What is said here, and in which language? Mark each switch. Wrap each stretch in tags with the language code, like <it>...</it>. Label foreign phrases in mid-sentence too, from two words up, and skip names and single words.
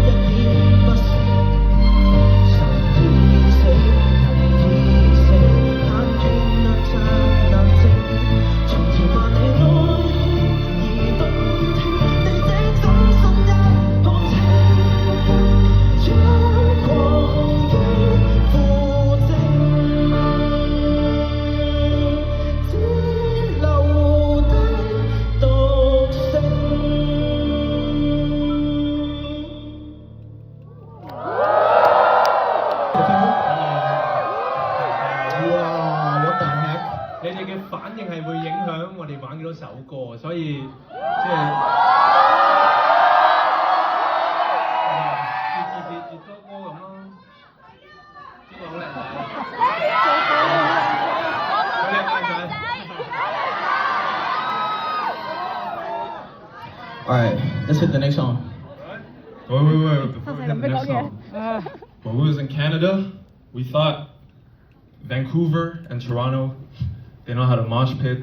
<yue>點不成，神已死，人已死，眼見能像能靜，從前話你愛意動聽，你這真心一旁情，將狂野附正，只留低獨性。</yue> <en>哇 ！What the heck？</en> <yue>你哋嘅反應係會影響我哋玩幾多首歌，所以即係越多歌咁咯。呢個好靚仔，好靚仔。</yue> <en>Alright, let's hit the next song. Wait. Before we hit the next song. When we was in Canada, we thought Vancouver and Toronto, they know how to mosh pit.</en>